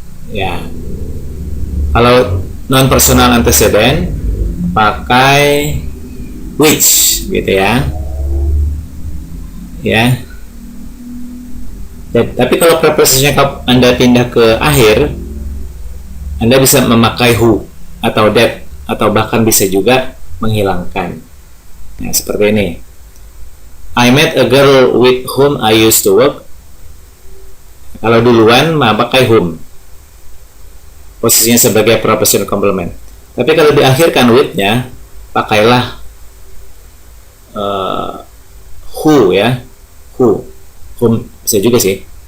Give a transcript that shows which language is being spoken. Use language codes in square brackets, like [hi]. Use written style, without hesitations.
[id] Ya. Kalau non personal antecedent pakai which, gitu ya. Ya. Tapi kalau prepositionnya Anda pindah ke akhir, Anda bisa memakai who atau that, atau bahkan bisa juga menghilangkan. Nah, seperti ini. [en] I met a girl with whom I used to work. [id] Kalau duluan maka pakai whom, posisinya sebagai prepositional complement. Tapi kalau diakhirkan with-nya, pakailah who ya, whom bisa juga sih.